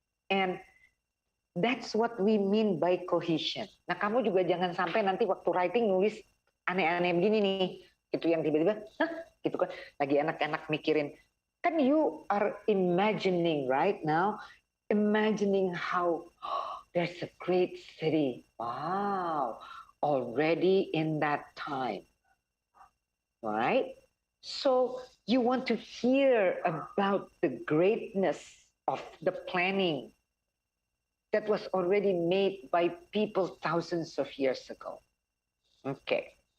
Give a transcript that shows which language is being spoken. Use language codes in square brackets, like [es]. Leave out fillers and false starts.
[en] And that's what we mean by cohesion. [id] Nah, kamu juga jangan sampai nanti waktu writing nulis aneh-aneh begini nih. Itu yang tiba-tiba, gitu kan. Lagi enak-enak mikirin. Kan [en] you are imagining right now, imagining how there's a great city. Wow, already in that time. Right? So you want to hear about the greatness of the planning that was already made by people thousands of years ago. Okay.